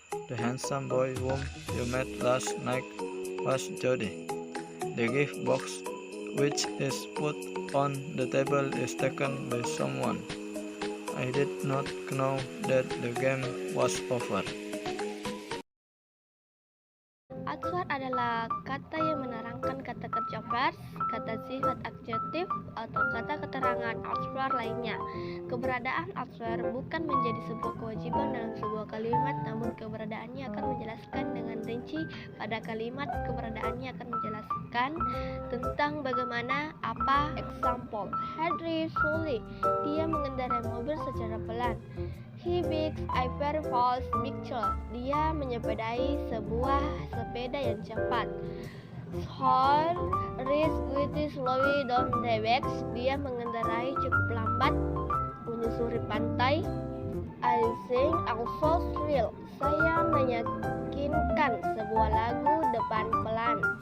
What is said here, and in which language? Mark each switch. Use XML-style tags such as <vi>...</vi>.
<en>The handsome boy whom you met last night was Jody. The gift box which is put on the table is taken by someone. I did not know that the game was over.</en> <id>Adverb adalah kata yang menerangkan kata kerja verb, kata sifat adjektif, atau kata keterangan adverb lainnya. Keberadaan adverb bukan menjadi sebuah kewajiban dalam sebuah kalimat, namun keberadaannya akan menjelaskan dengan rinci pada kalimat. Keberadaannya akan menjelaskan tentang bagaimana apa.</id> <en>Example, he drives slowly.</en> <id>Dia mengendarai mobil secara pelan.</id> <en>He bikes a very fast bicycle.</en> <id>Dia menyepedai sebuah sepeda yang cepat.</id> <en>He rides pretty slowly down the beach.</en> <id>Dia mengendarai cukup lambat menyusuri pantai.</id> <en>I sing also thrill.</en> <id>Saya meyakinkan sebuah lagu depan pelan.</id>